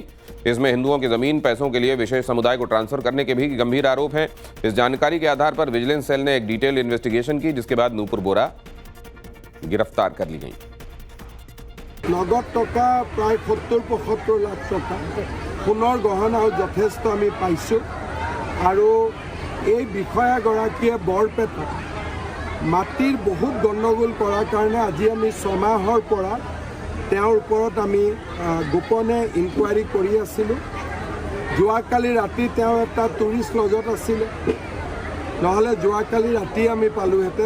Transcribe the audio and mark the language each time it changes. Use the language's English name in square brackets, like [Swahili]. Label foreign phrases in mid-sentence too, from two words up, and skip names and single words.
[Hindi] इसमें हिंदुओं की जमीन पैसों के लिए विशेष समुदाय को ट्रांसफर करने के भी गंभीर आरोप हैं। इस जानकारी के आधार पर विजिलेंस सेल ने एक [English] detail investigation [Hindi] की, जिसके बाद नूपुर बोरा गिरफ्तार कर ली गई। [Assamese] নগদ টকা প্ৰায় 70-75 লাখ টকা সোণৰ গহনা যথেষ্ট আমি পাইছোঁ আৰু এই বিষয়াগৰাকীয়ে বৰপেটা মাটিৰ বহুত গণ্ডগোল কৰাৰ কাৰণে আজি আমি 6 মাহৰ পৰা তেওঁৰ ওপৰত আমি গোপনে ইনকুৱাৰী কৰি আছিলোঁ। যোৱাকালি ৰাতি তেওঁ এটা টুৰিষ্ট লজত আছিলে, নহ'লে যোৱাকালি ৰাতি আমি পালোহেঁতেন।